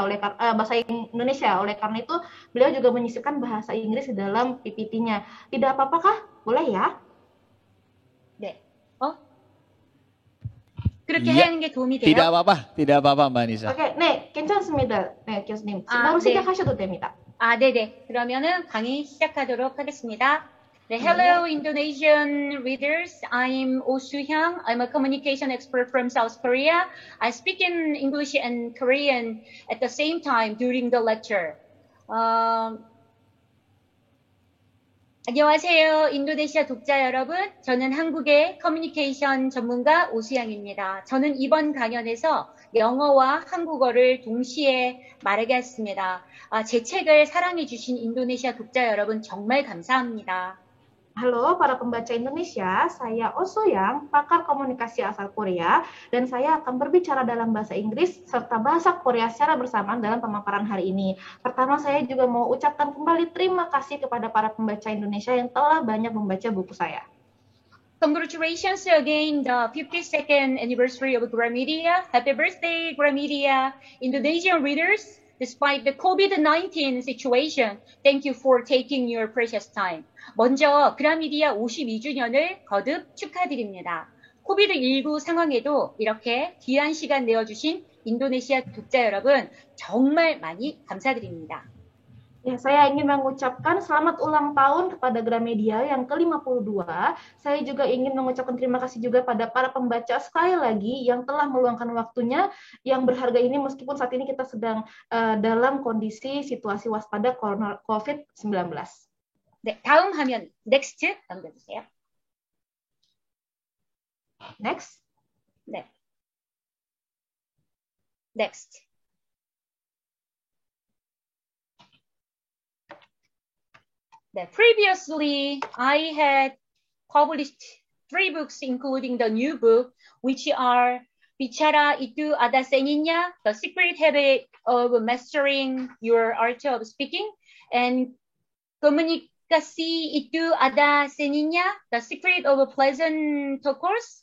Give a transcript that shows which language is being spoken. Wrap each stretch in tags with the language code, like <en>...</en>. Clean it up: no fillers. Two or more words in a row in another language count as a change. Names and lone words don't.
<id>Oleh karena itu beliau juga menyisipkan bahasa Inggris di dalam PPT-nya. Tidak apa-apakah? Boleh ya?</id> <ko>그렇게 하는 게 도움이 돼요?</ko> <id>tidak apa-apa Mbak Nisa.</id> <ko>오케이, 네, 괜찮습니다. 네, 교수님. 바로 시작하셔도 됩니다. 네네. 그러면은 강의 시작하도록 하겠습니다.</ko> <en>Hello, Indonesian readers. I'm Oh Soo-hyang. I'm a communication expert from South Korea. I speak in English and Korean at the same time during the lecture.</en> <ko>안녕하세요, 인도네시아 독자 여러분. 저는 한국의 커뮤니케이션 전문가 오수양입니다. 저는 이번 강연에서 영어와 한국어를 동시에 말하겠습니다. 제 책을 사랑해주신 인도네시아 독자 여러분 정말 감사합니다.</ko> <id>Halo para pembaca Indonesia, saya Oh Soo-yang, pakar komunikasi asal Korea, dan saya akan berbicara dalam bahasa Inggris serta bahasa Korea secara bersamaan dalam pemaparan hari ini. Pertama, saya juga mau ucapkan kembali terima kasih kepada para pembaca Indonesia yang telah banyak membaca buku saya.</id> <en>Congratulations again, the 52nd anniversary of Gramedia. Happy birthday, Gramedia. Indonesian readers, despite the COVID-19 situation, thank you for taking your precious time.</en> <ko>먼저 그라미디아 52주년을 거듭 축하드립니다. 코비드19 상황에도 이렇게 귀한 시간 내어주신 인도네시아 독자 여러분 정말 많이 감사드립니다.</ko> <id>Ya, saya ingin mengucapkan selamat ulang tahun kepada Gramedia yang ke-52. Saya juga ingin mengucapkan terima kasih juga pada para pembaca sekali lagi yang telah meluangkan waktunya yang berharga ini meskipun saat ini kita sedang dalam kondisi situasi waspada COVID-19.</id> <ko>네, 다음 화면 next 넘겨주세요.</ko> <en>Next. 네. Next. Previously, I had published 3 books, including the new book, which are Bicara Itu Ada Seninya, The Secret Habit of Mastering Your Art of Speaking, and Komunikasi Itu Ada Seninya, The Secret of Pleasant Talkers.</en>